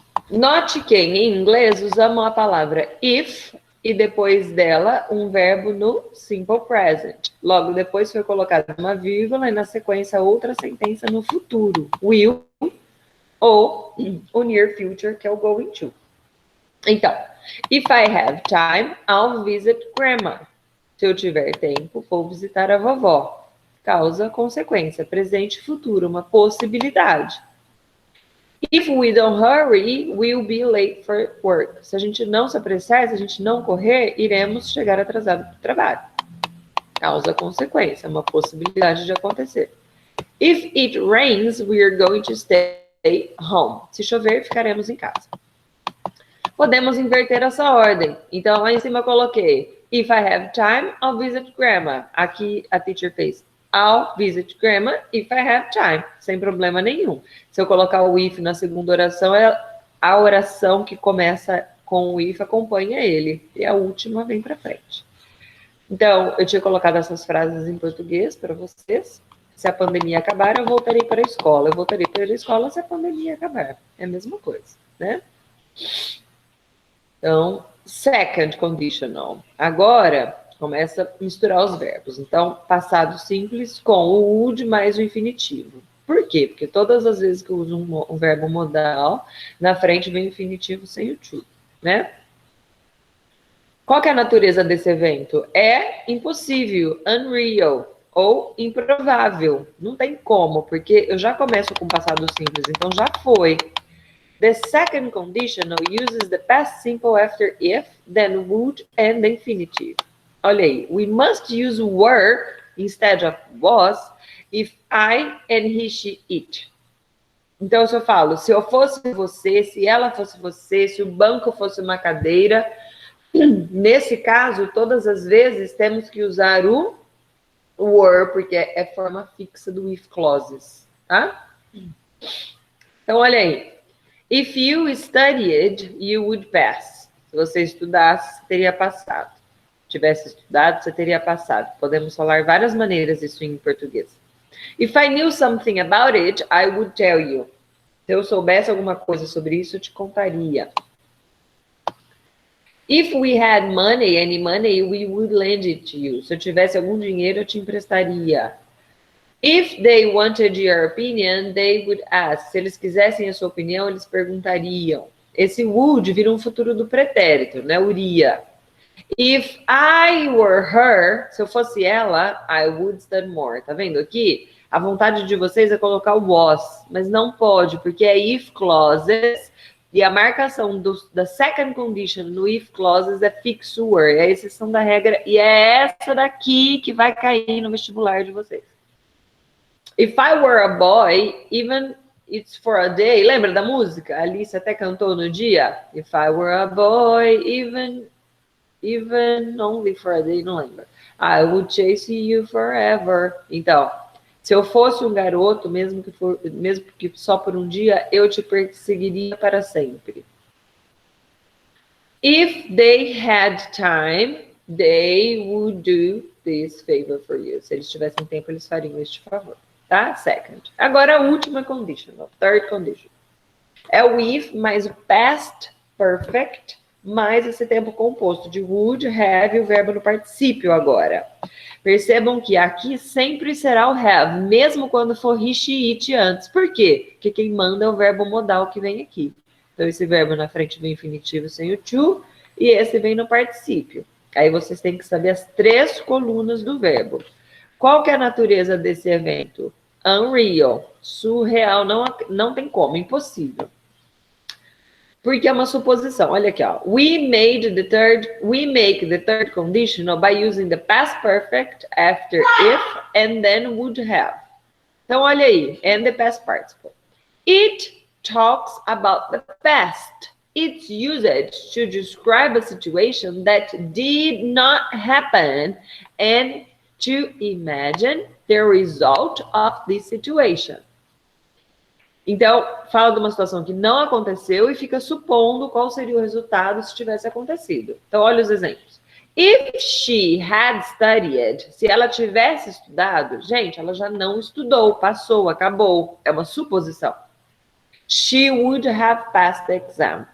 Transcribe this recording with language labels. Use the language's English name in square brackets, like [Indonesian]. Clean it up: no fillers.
[Portuguese] Note que em inglês usamos a palavra if e depois dela um verbo no simple present. Logo depois foi colocada uma vírgula e na sequência outra sentença no futuro. Will ou o near future, que é o going to. Então, [English] if I have time, I'll visit grandma. [Portuguese] Se eu tiver tempo, vou visitar a vovó. Causa, consequência, presente e futuro, uma possibilidade. [English] If we don't hurry, we'll be late for work. [Portuguese] Se a gente não se apressar, se a gente não correr, iremos chegar atrasado para o trabalho. Causa, consequência, uma possibilidade de acontecer. [English] If it rains, we are going to stay home. [Portuguese] Se chover, ficaremos em casa. Podemos inverter essa ordem. Então, lá em cima eu coloquei [English] if I have time, I'll visit grandma. [Portuguese] Aqui a teacher fez [English] I'll visit grandma if I have time. [Portuguese] Sem problema nenhum. Se eu colocar o if na segunda oração, a oração que começa com o if acompanha ele. E a última vem para frente. Então, eu tinha colocado essas frases em português para vocês. Se a pandemia acabar, eu voltarei para a escola. Eu voltarei para a escola se a pandemia acabar. É a mesma coisa, né? Então, second conditional. Agora, começa a misturar os verbos. Então, passado simples com o would mais o infinitivo. Por quê? Porque todas as vezes que eu uso um verbo modal, na frente vem o infinitivo sem o to, né? Qual que é a natureza desse evento? É impossível, unreal, ou improvável. Não tem como, porque eu já começo com passado simples, então já foi. [English] The second conditional uses the past simple after if, then would, and the infinitive. [Portuguese] Olha aí. [English] We must use were instead of was if I and he, she, it. [Portuguese] Então, se eu falo, se eu fosse você, se ela fosse você, se o banco fosse uma cadeira, nesse caso, todas as vezes temos que usar o were, porque é forma fixa do if clauses, tá? Então, olha aí. [English] If you studied, you would pass. [Portuguese] Se você estudasse, você teria passado. Tivesse estudado, você teria passado. Podemos falar várias maneiras isso em português. [English] If I knew something about it, I would tell you. [Portuguese] Se eu soubesse alguma coisa sobre isso, eu te contaria. [English] If we had money, any money, we would lend it to you. [Portuguese] Se eu tivesse algum dinheiro, eu te emprestaria. [English] If they wanted your opinion, they would ask. [Portuguese] Se eles quisessem a sua opinião, eles perguntariam. Esse would vira um futuro do pretérito, né? Uria. [English] If I were her, [Portuguese] se eu fosse ela, [English] I would study more. [Portuguese] Tá vendo aqui? A vontade de vocês é colocar o was, mas não pode, porque é if clauses, e a marcação da second condition no if clauses é fixo were, é a exceção da regra, e é essa daqui que vai cair no vestibular de vocês. [English] If I were a boy, even it's for a day, [Portuguese] lembra da música? A Alice até cantou no dia. [English] If I were a boy, even only for a day, [Portuguese] não lembra. [English] I would chase you forever. [Portuguese] Então, se eu fosse um garoto, mesmo que só por um dia, eu te perseguiria para sempre. [English] If they had time, they would do this favor for you. [Portuguese] Se eles tivessem tempo, eles fariam este favor. Tá? Second. Agora a última condition, a third condition. É o if mais o past perfect mais esse tempo composto de would, have e o verbo no particípio agora. Percebam que aqui sempre será o have, mesmo quando for he, she, it antes. Por quê? Porque quem manda é o verbo modal que vem aqui. Então, esse verbo na frente vem infinitivo sem o to, e esse vem no particípio. Aí vocês têm que saber as 3 colunas do verbo. Qual que é a natureza desse evento? Unreal. Surreal, não tem como, impossível. Porque é uma suposição. Olha aqui, ó. [English] We make the third conditional by using the past perfect after if and then would have. [Portuguese] Então, olha aí. [English] And the past participle. It talks about the past. It's used to describe a situation that did not happen and to imagine the result of this situation. [Portuguese] Então, fala de uma situação que não aconteceu e fica supondo qual seria o resultado se tivesse acontecido. Então, olha os exemplos. [English] If she had studied, [Portuguese] se ela tivesse estudado, gente, ela já não estudou, passou, acabou. É uma suposição. [English] She would have passed the exam.